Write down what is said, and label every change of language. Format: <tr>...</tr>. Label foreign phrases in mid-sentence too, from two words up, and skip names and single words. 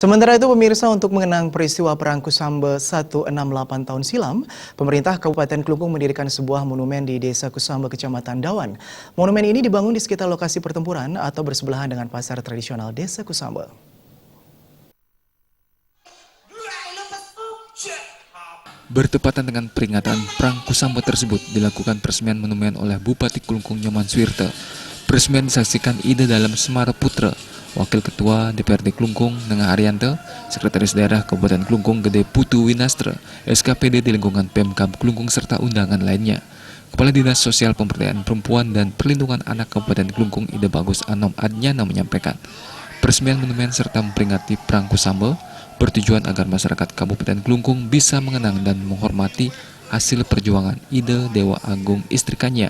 <id>Sementara itu pemirsa, untuk mengenang peristiwa Perang Kusamba 168 tahun silam, pemerintah Kabupaten Klungkung mendirikan sebuah monumen di Desa Kusamba, Kecamatan Dawan. Monumen ini dibangun di sekitar lokasi pertempuran atau bersebelahan dengan pasar tradisional Desa Kusamba. Bertepatan dengan peringatan Perang Kusamba tersebut, dilakukan peresmian monumen oleh Bupati Klungkung Nyoman Suwirte. Peresmian disaksikan Ida Dalam Semara Putra, Wakil Ketua DPRD Klungkung Nengah Arianto, Sekretaris Daerah Kabupaten Klungkung Gede Putu Winastra, SKPD di lingkungan Pemkab Klungkung serta undangan lainnya. Kepala Dinas Sosial Pemberdayaan Perempuan dan Perlindungan Anak Kabupaten Klungkung Ida Bagus Anom Adnyana menyampaikan, peresmian monumen serta memperingati Perang Kusamba bertujuan agar masyarakat Kabupaten Klungkung bisa mengenang dan menghormati hasil perjuangan Ida Dewa Agung Istrikanya.</id>